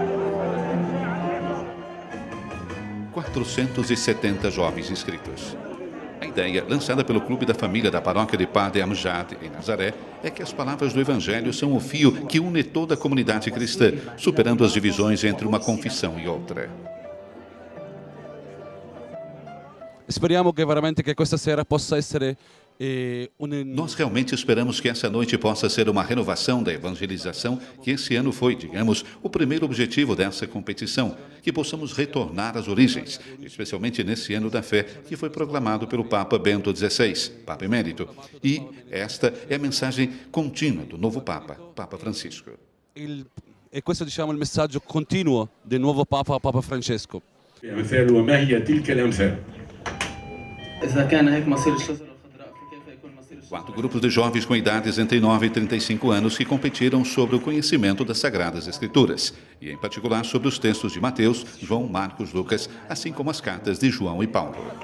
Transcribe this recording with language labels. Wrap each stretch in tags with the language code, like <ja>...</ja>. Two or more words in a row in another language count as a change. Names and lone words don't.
<pt>470 jovens inscritos. A ideia, lançada pelo Clube da Família da Paróquia de Padre Amjad, em Nazaré, é que as palavras do Evangelho são o fio que une toda a comunidade cristã, superando as divisões entre uma confissão e outra.</pt> <it>Speriamo che veramente che questa sera possa essere</it> <pt>Nós realmente esperamos que essa noite possa ser uma renovação da evangelização, que esse ano foi, digamos, o primeiro objetivo dessa competição, que possamos retornar às origens, especialmente nesse ano da fé, que foi proclamado pelo Papa Bento XVI, Papa Emérito. E esta é a mensagem contínua do novo Papa, Papa Francisco.</pt> <it>E questo, diciamo, il messaggio continuo del nuovo Papa, Papa Francesco.</it> <pt>Quatro grupos de jovens com idades entre 9 e 35 anos que competiram sobre o conhecimento das Sagradas Escrituras, e em particular sobre os textos de Mateus, João, Marcos, Lucas, assim como as cartas de João e Paulo.</pt>